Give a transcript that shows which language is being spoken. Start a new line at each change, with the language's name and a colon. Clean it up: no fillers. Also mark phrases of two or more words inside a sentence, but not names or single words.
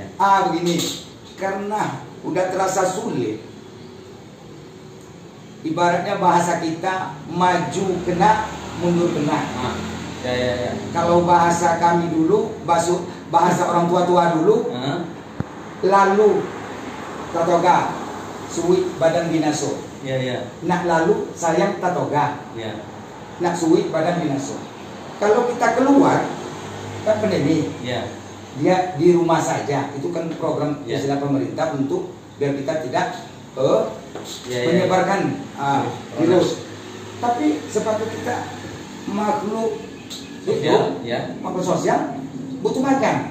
Indonesian: Begini, karena udah terasa sulit. Ibaratnya bahasa kita maju kena, mundur kena. Kalau bahasa kami dulu, bahasa orang tua-tua dulu,
Minangkabau: lalu tatoga, suwi badan binaso. Nak lalu sayang tatoga, nak suwi badan binaso.
Indonesian: Kalau kita keluar, kan pandemi, dia di rumah saja. Itu kan program istilah pemerintah untuk biar kita tidak menyebarkan virus. Tapi sepatutnya kita makhluk makhluk sosial butuh makan.